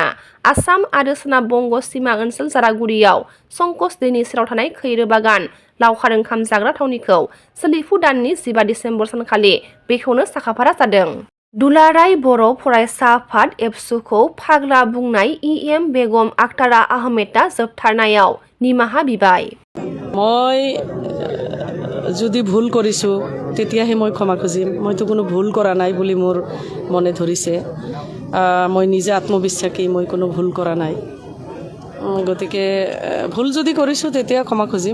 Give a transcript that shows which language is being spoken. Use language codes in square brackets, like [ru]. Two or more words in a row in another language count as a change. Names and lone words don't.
[brx] आसाम आरो सोनाब बंग सिमा ओनसोल जारागुरियाव संकस दैनि सेराव थानाय खैरो बागान लावखार ओंखाम जाग्रा थावनिखौ सोलिफु दाननि 15 दिसेम्बर सानखालि बेखेवनो साखाफारा जादों। दुलाराय बर' फरायसा आफाद एबसुखौ फाग्ला बुंनाय इएम बेगम आखतारा आहमेदा जोबथारनायाव निमाहा बिबाय। [as] মই যদি ভুল কৰিছোঁ তেতিয়াহে মই ক্ষমা খুজিম। মইতো কোনো ভুল কৰা নাই বুলি মোৰ মনে ধৰিছে। মই নিজে আত্মবিশ্বাসী, মই কোনো ভুল কৰা নাই। গতিকে ভুল যদি কৰিছোঁ তেতিয়া ক্ষমা খুজিম।